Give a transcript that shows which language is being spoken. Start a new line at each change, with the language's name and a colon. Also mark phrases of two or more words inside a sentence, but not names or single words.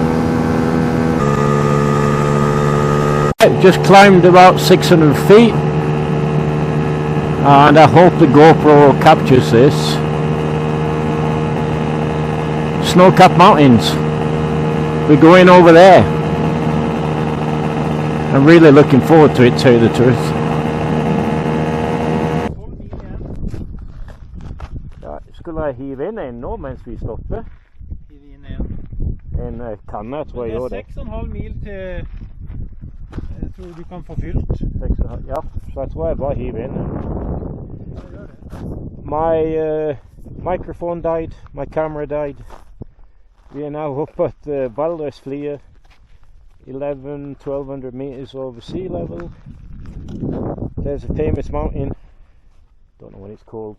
English: Just climbed about 600 feet and I hope the GoPro captures this. Snow-capped mountains. We're going over there. I'm really looking forward to it, to tell you the truth.
Norwegian: Ja, skulle jeg hive inn en nå mens vi stopper? Hiv inn en. En kanne, jeg tror jeg gjør det. Det er 6,5 mil til jeg tror du kan få fylt. 6,5, ja, så jeg tror jeg bare hiver inn.
English: My microphone died, my camera died. We are now up at Valdres 1200 meters over sea level. There's a famous mountain, don't know what it's called.